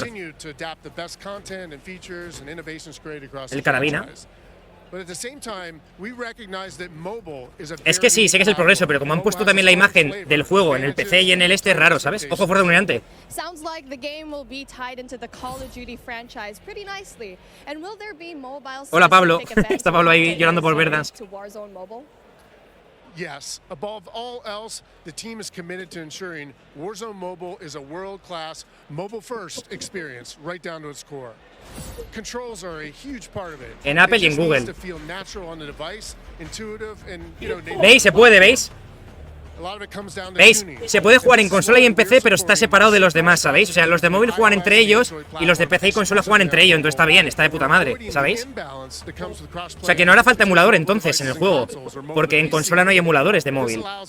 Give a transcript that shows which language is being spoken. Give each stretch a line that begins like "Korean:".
English: Continue to adapt the best content and features and innovations created across
Spanish: El carabina.
English: But at the same time, we recognize that mobile is a
Spanish: Es que sí, sé que es el progreso, pero como han puesto también la imagen del juego en el PC y en el este, es raro, ¿sabes? Ojo fuerte dominante.
English: Sounds like the game will be tied into the Call of Duty franchise pretty nicely. And will there be mobile
Spanish: Hola Pablo, está Pablo ahí llorando por Verdansk.
English: Yes, above all else, the team is committed to ensuring Warzone Mobile is a world-class, mobile-first experience right down to its core. Controls are a huge part of it.
Spanish: En Apple y en
English: It just needs
Spanish: Google.
English: to feel natural on the device, intuitive, and,
Spanish: ¿Veis? Se puede, ¿veis?
English: a lot of it comes down to
Spanish: ¿Veis?
English: tuning.
Spanish: Se puede jugar en consola y en PC, pero está separado de los demás, ¿sabéis? O sea, los de móvil juegan entre ellos y los de PC y consola juegan entre ellos, entonces está bien, está de puta madre, ¿sabéis? O sea, que no hará falta emulador entonces en el juego, porque en consola no hay emuladores de móvil.